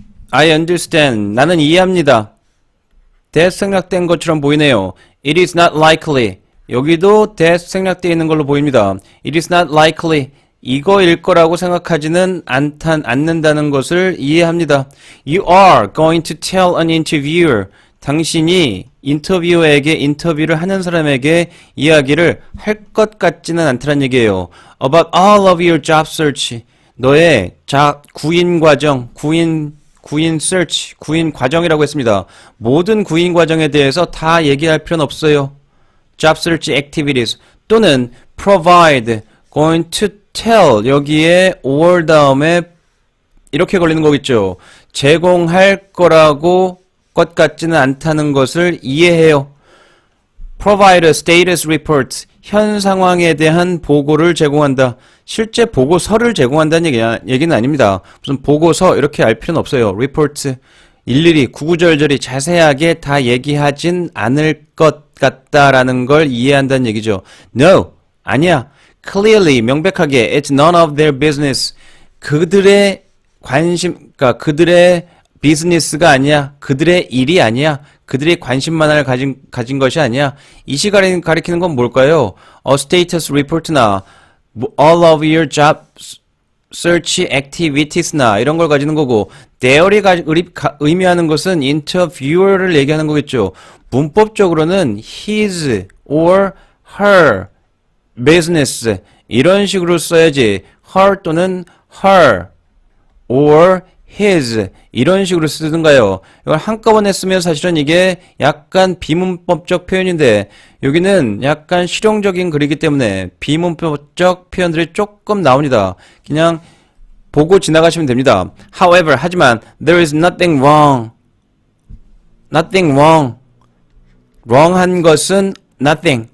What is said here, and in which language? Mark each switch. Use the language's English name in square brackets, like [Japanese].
[English] I understand. [Korean] 나는 이해합니다. that 생략된 것처럼 보이네요. [English] It is not likely. [Korean] 여기도 that 생략되어 있는 걸로 보입니다. [English] It is not likely. [Korean] 이거일 거라고 생각하지는 않는다는 것을 이해합니다. [English] You are going to tell an interviewer. [Korean] 당신이 인터뷰를 하는 사람에게 이야기를 할 것 같지는 않다는 얘기예요. [English] About all of your job search. [Korean] 너의 구인 과정, 구인 search, 구인 과정이라고 했습니다. 모든 구인 과정에 대해서 다 얘기할 필요는 없어요. [English] Job search activities [Korean] 또는 [English] provide, going to tell [Korean] 여기에 [English] or [Korean] 다음에 이렇게 걸리는 거겠죠. 제공할 거라고 것 같지는 않다는 것을 이해해요. [English] Provide a status report [Korean] 현 상황에 대한 보고를 제공한다. 실제 보고서를 제공한다는 얘기는 아닙니다. 무슨 보고서 이렇게 알 필요는 없어요. report 일일이 구구절절히 자세하게 다 얘기하진 않을 것 같다라는 걸 이해한다는 얘기죠. [English] No, [Korean] 아니야. [English] Clearly, [Korean] 명백하게 [English] it's none of their business. [Korean] 그들의 관심, 그러니까 그들의 비즈니스가 아니야. 그들의 일이 아니야. 그들이 관심만을 가진 것이 아니야. 이 시간에 가리키는 건 뭘까요? A status report나 [English] all of your job search activities [Korean] 나 이런 걸 가지는 거고 there이 의미하는 것은 interviewer를 얘기하는 거겠죠. 문법적으로는 [English] his or her business [Korean] 이런 식으로 써야지 her 또는 [English] her or his [Korean] 이런 식으로 쓰든가요. 이걸 한꺼번에 쓰면 사실은 이게 약간 비문법적 표현인데 여기는 약간 실용적인 글이기 때문에 비문법적 표현들이 조금 나옵니다. 그냥 보고 지나가시면 됩니다. [English] However, [Korean] 하지만 [English] there is nothing wrong. Nothing wrong. [Korean] wrong한 것은 [English] nothing.